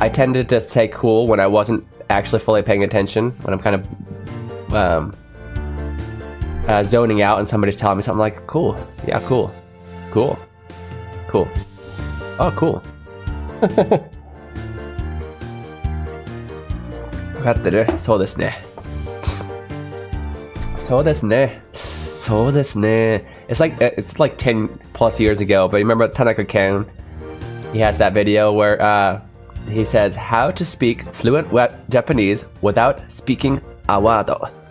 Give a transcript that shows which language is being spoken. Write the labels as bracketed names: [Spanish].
[English] I tended to say cool when I wasn't actually fully paying attention, when I'm kind of zoning out and somebody's telling me something like cool, yeah, cool, oh, cool. [Japanese] 分かってる？そうですね。そうですね。そうですね. [English] It's like 10 plus years ago, but remember Tanaka Ken? He has that video where he says how to speak fluent Japanese without speaking awado.